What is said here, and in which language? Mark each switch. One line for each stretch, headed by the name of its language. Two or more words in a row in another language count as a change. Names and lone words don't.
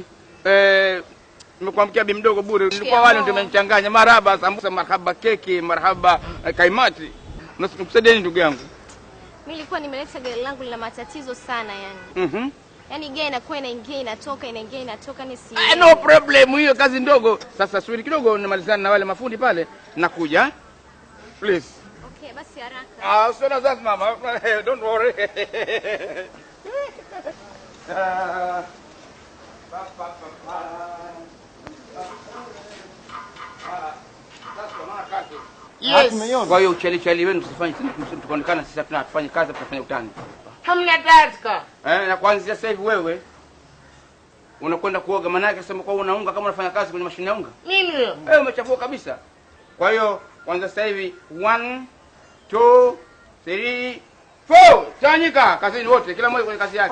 Swahili: Nimekuamkia bi mdogo bure. Nilikuwa wale ndio nimechanganya. Marhaba sambusa, marhaba keki, marhaba kaimati. Nikusaidie ndugu yangu. Mimi nilikuwa nimeleta gari langu lina matatizo sana yani. Yaani gari inakuwa inaingia inatoka, inaingia inatoka ni si.
English: No problem,
Swahili: hiyo kazi ndogo. Sasa subiri kidogo nimalizane na wale mafundi pale. Nakuja. Please. Okay, basi haraka. So na sasa mama.
English: Don't worry. Yes.
Swahili: Kwa hiyo ucheli wenu msifanye tukaonekana sisi tunafanya kazi tunafanya utani. Hamna tatka. Na kuanzia sasa hivi wewe unakwenda kuoga, maana yake sema kwa unaunga kama unafanya kazi kwenye mashine ya unga. Mimi. Wewe umechafua kabisa. Kwa hiyo kwanza sasa hivi 1 2 3 4 chanyika kazini wote, kila mmoja kwenye kazi yake.